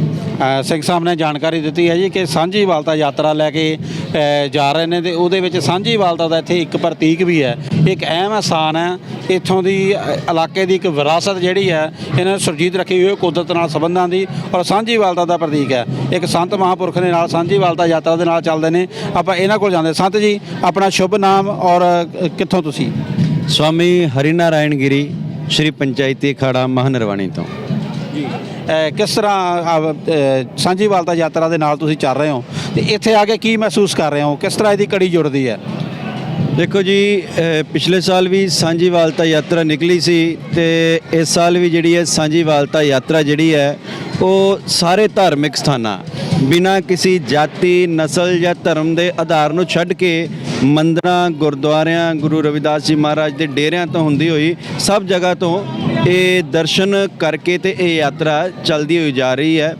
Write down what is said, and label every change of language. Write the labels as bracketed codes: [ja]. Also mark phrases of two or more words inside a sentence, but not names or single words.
[pa] ਸਿੰਘ ਸਾਹਿਬ ਨੇ ਜਾਣਕਾਰੀ ਦਿੱਤੀ ਹੈ ਜੀ ਕਿ ਸਾਂਝੀਵਾਲਤਾ ਯਾਤਰਾ ਲੈ ਕੇ ਜਾ ਰਹੇ ਨੇ ਤੇ ਉਹਦੇ ਵਿੱਚ ਸਾਂਝੀਵਾਲਤਾ ਦਾ ਇੱਥੇ ਇੱਕ ਪ੍ਰਤੀਕ ਵੀ ਹੈ, ਇੱਕ ਅਹਿਮ ਸਥਾਨ ਹੈ। ਇੱਥੋਂ ਦੀ ਇਲਾਕੇ ਦੀ ਇੱਕ ਵਿਰਾਸਤ ਜਿਹੜੀ ਹੈ ਇਹਨਾਂ ਨੇ ਸੁਰਜੀਤ ਰੱਖੀ ਹੋਈ ਹੈ, ਕੁਦਰਤ ਨਾਲ ਸੰਬੰਧਾਂ ਦੀ, ਔਰ ਸਾਂਝੀਵਾਲਤਾ ਦਾ ਪ੍ਰਤੀਕ ਹੈ। ਇੱਕ ਸੰਤ ਮਹਾਂਪੁਰਖ ਦੇ ਨਾਲ ਸਾਂਝੀਵਾਲਤਾ ਯਾਤਰਾ ਦੇ ਨਾਲ ਚੱਲਦੇ ਨੇ। ਆਪਾਂ ਇਹਨਾਂ ਕੋਲ ਜਾਂਦੇ। ਸੰਤ ਜੀ, ਆਪਣਾ ਸ਼ੁਭ ਨਾਮ ਔਰ ਕਿੱਥੋਂ ਤੁਸੀਂ? स्वामी हरिनारायण गिरी श्री पंचायती अखाड़ा महानरवाणी तो ਜੀ ਕਿਸ ਤਰ੍ਹਾਂ ਸਾਂਝੀਵਾਲਤਾ ਯਾਤਰਾ ਦੇ ਨਾਲ ਤੁਸੀਂ ਚੱਲ ਰਹੇ ਹੋ ਤੇ ਇੱਥੇ ਆ ਕੇ ਕੀ ਮਹਿਸੂਸ ਕਰ ਰਹੇ ਹੋ? ਕਿਸ ਤਰ੍ਹਾਂ ਇਹਦੀ ਕੜੀ ਜੁੜਦੀ ਹੈ? ਦੇਖੋ ਜੀ, ਪਿਛਲੇ ਸਾਲ ਭੀ ਸਾਂਝੀਵਾਲਤਾ ਯਾਤਰਾ ਨਿਕਲੀ ਸੀ ਤੇ ਇਸ ਸਾਲ ਭੀ ਜਿਹੜੀ ਹੈ ਸਾਂਝੀਵਾਲਤਾ ਯਾਤਰਾ ਜਿਹੜੀ ਹੈ ਉਹ ਸਾਰੇ ਧਾਰਮਿਕ ਸਥਾਨਾਂ ਬਿਨਾਂ ਕਿਸੇ ਜਾਤੀ, ਨਸਲ ਜਾਂ ਧਰਮ ਦੇ ਆਧਾਰ ਨੂੰ ਛੱਡ ਕੇ ਮੰਦਰਾਂ, ਗੁਰਦੁਆਰਿਆਂ, ਗੁਰੂ ਰਵਿਦਾਸ ਜੀ ਮਹਾਰਾਜ ਦੇ ਡੇਰਿਆਂ ਤੋਂ ਹੁੰਦੀ ਹੋਈ ਸਭ ਜਗ੍ਹਾ ਤੋਂ ਇਹ ਦਰਸ਼ਨ ਕਰਕੇ ਤੇ ਇਹ ਯਾਤਰਾ ਚੱਲਦੀ ਹੋਈ ਜਾ ਰਹੀ ਹੈ।